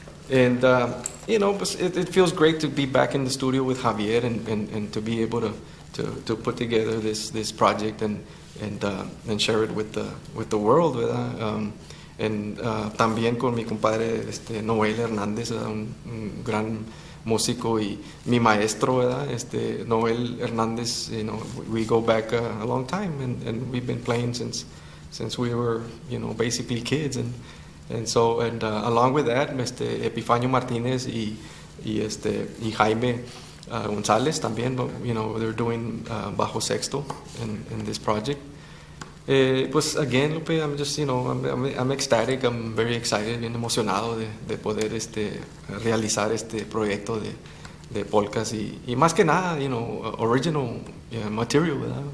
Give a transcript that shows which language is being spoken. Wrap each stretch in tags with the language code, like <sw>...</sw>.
<en>And it feels great to be back in the studio with Javier and to be able to put together this project and share it with the world, ¿verdad?</en> <es>También con mi compadre Noel Hernández, un gran músico y mi maestro, ¿verdad?</es> <en>Noel Hernández, we go back a long time and we've been playing since we were basically kids, and so along with that, Epifanio Martínez y Jaime González</en> <es>también,</es> <en>they're doing bajo sexto in this project.</en> <es>Pues again, Lupe,</es> <en>I'm just, I'm ecstatic, I'm very excited,</en> <es>bien emocionado de poder realizar este proyecto de polcas y más que nada,</es> <en>original material,</en> <es>¿verdad?</es>